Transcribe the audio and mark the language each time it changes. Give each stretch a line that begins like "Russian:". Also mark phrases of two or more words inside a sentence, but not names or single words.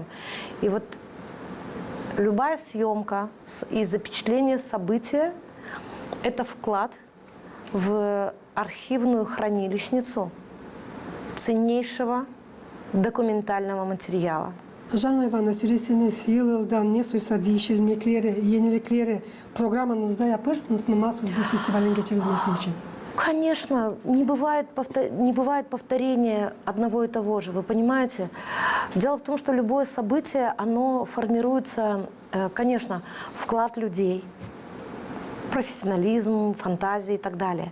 Russian: И вот любая съемка и запечатление события – это вклад в архивную хранилищницу ценнейшего документального материала. Жанна Ивановна,
Gagauz: söyleseniz yıldan ne suysa değişilmekleri, yenilikleri programınızda yaparsınız mı mahsus bu festivalin geçirilmesi için?
Russian: Конечно, не бывает повторения одного и того же, вы понимаете? Дело в том, что любое событие, оно формируется, конечно, вклад людей, профессионализм, фантазии и так далее.